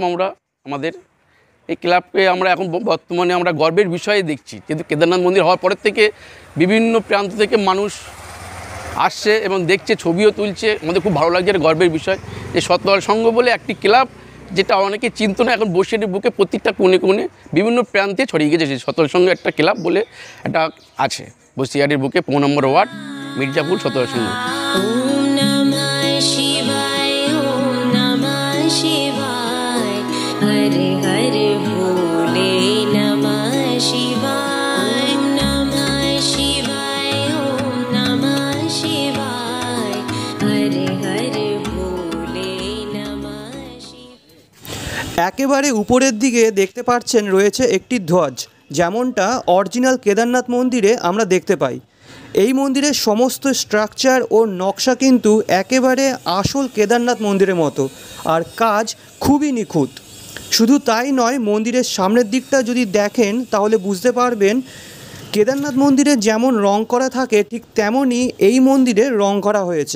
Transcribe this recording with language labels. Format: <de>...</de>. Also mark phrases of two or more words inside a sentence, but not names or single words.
<bn>আমাদের এই ক্লাবকে আমরা এখন বর্তমানে আমরা গর্বের বিষয়ে দেখছি, কিন্তু কেদারনাথ মন্দির হওয়ার পরের থেকে বিভিন্ন প্রান্ত থেকে মানুষ আসছে এবং দেখছে, ছবিও তুলছে। আমাদের খুব ভালো লাগছে, গর্বের বিষয় যে শতদল সংঘ বলে একটি ক্লাব, যেটা অনেকে চিনত না, এখন বসিরহাটের বুকে প্রত্যেকটা কোণে কোণে বিভিন্ন প্রান্তে ছড়িয়ে গেছে। শতদল সংঘ একটা ক্লাব বলে একটা আছে বসিরহাটের বুকে, 5 নম্বর ওয়ার্ড, মির্জাপুর শতদল সংঘ।</bn> <hi>हरे हरे भोले नमः शिवाय, नमः शिवाय, ओम नमः शिवाय, हरे हरे भोले नमः शिवाय।</hi> <bn>একেবারে উপরের দিকে দেখতে পাচ্ছেন রয়েছে একটি ধ্বজ, যেমনটা অরিজিনাল কেদারনাথ মন্দিরে আমরা দেখতে পাই। এই মন্দিরের সমস্ত স্ট্রাকচার ও নকশা কিন্তু একেবারে আসল কেদারনাথ মন্দিরের মতো, আর কাজ খুবই নিখুঁত। শুধু তাই নয়, মন্দিরের সামনের দিকটা যদি দেখেন তাহলে বুঝতে পারবেন কেদারনাথ মন্দিরে যেমন রং করা থাকে ঠিক তেমনই এই মন্দিরে রং করা হয়েছে।</bn>